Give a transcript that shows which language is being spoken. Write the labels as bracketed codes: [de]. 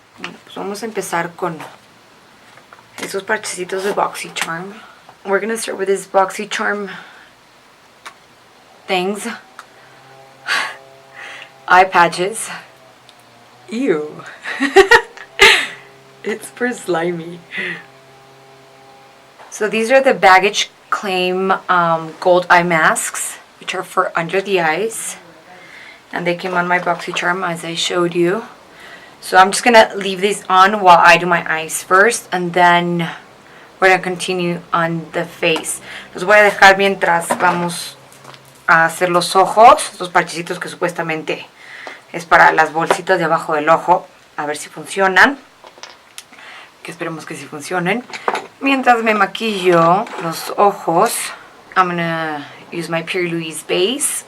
[es] Bueno, pues vamos a empezar con esos parchecitos de Boxycharm. [en] We're gonna start with this Boxycharm things. Eye patches. Ew. It's for slimy. So these are the Baggage Claim gold eye masks, which are for under the eyes. And they came on my Boxycharm as I showed you. So I'm just gonna leave these on while I do my eyes first, and then we're gonna continue on the face. [es] Los voy a dejar mientras vamos a hacer los ojos, estos parchecitos que supuestamente es para las bolsitas de abajo del ojo, a ver si funcionan, que esperemos que sí funcionen. Mientras me maquillo los ojos, [en] I'm gonna use my PLouise Base.